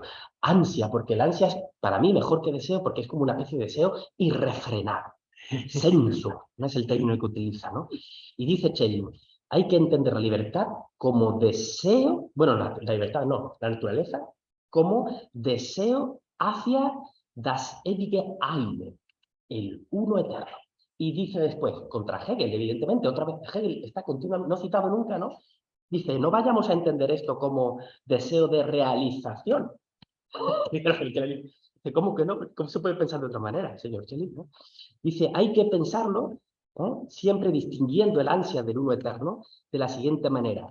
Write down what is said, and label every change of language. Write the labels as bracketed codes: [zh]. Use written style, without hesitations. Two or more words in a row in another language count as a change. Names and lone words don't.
[es] Ansia, porque el ansia es para mí mejor que deseo porque es como una especie de deseo irrefrenado. Senso, no es el término que utiliza, ¿no? Y dice Schelling, hay que entender la libertad como deseo, bueno, la libertad no, la naturaleza, como deseo hacia [de] das ewige Eine, [es] el uno eterno. Y dice después, contra Hegel, evidentemente, otra vez Hegel está continuamente, no citado nunca, ¿no? Dice, no vayamos a entender esto como deseo de realización. Dice, ¿cómo que no? ¿Cómo se puede pensar de otra manera, señor Schelling, ¿no? Dice, hay que pensarlo, siempre distinguiendo el ansia del uno eterno de la siguiente manera.